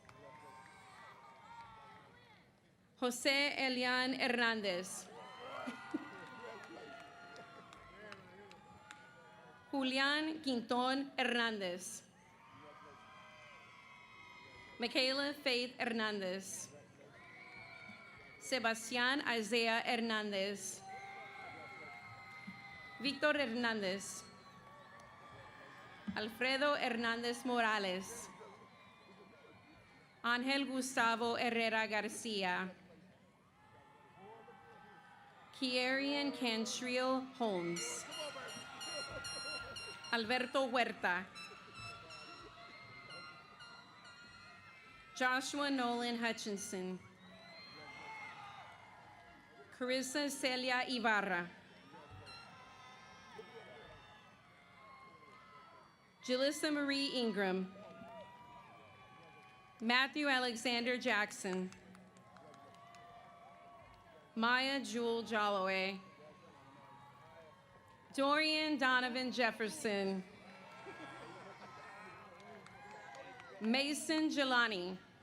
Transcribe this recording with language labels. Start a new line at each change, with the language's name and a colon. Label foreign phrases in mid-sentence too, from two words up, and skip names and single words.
English: Jose Elian Hernandez. Julian Quinton Hernandez. Michaela Faith Hernandez. Sebastián Isaiah Hernandez. Víctor Hernandez. Alfredo Hernandez Morales. Ángel Gustavo Herrera Garcia. Kierian Cantrill Holmes. Alberto Huerta. Joshua Nolan Hutchinson. Carissa Celia Ibarra. Jalissa Marie Ingram. Matthew Alexander Jackson. Maya Jewel Jalloway. Dorian Donovan Jefferson. Mason Jelani.